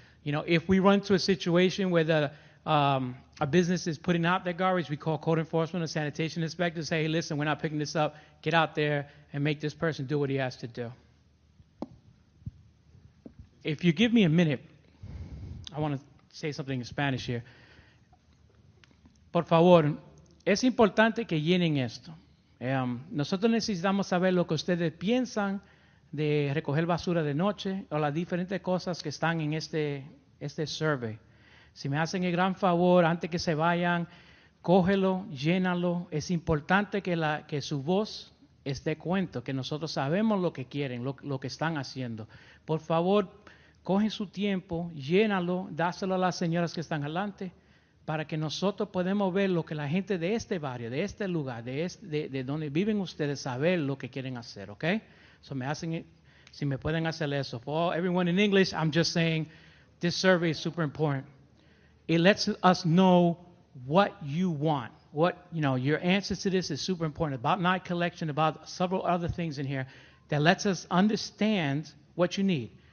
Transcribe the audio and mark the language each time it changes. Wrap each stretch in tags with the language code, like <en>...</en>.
<en>If we run into a situation where a business is putting out their garbage, we call code enforcement or sanitation inspectors, say, hey, listen, we're not picking this up. Get out there and make this person do what he has to do. if you give me a minute, I want to say something in Spanish here.</en> <es>Por favor, es importante que llenen esto. Nosotros necesitamos saber lo que ustedes piensan de recoger basura de noche o las diferentes cosas que están en este survey. Si me hacen el gran favor, antes que se vayan, cógelo, llénalo. Es importante que su voz esté cuento, que nosotros sabemos lo que quieren, lo que están haciendo. Por favor, cogen su tiempo, llénalo, dáselo a las señoras que están adelante, para que nosotros podamos ver lo que la gente de este barrio, de este lugar, de donde viven ustedes, saber lo que quieren hacer, ¿ok? So si me pueden hacer eso.</es> <en>For everyone in English, I'm just saying this survey is super important. It lets us know what you want. Your answers to this is super important. About night collection, about several other things in here that lets us understand what you need.</en>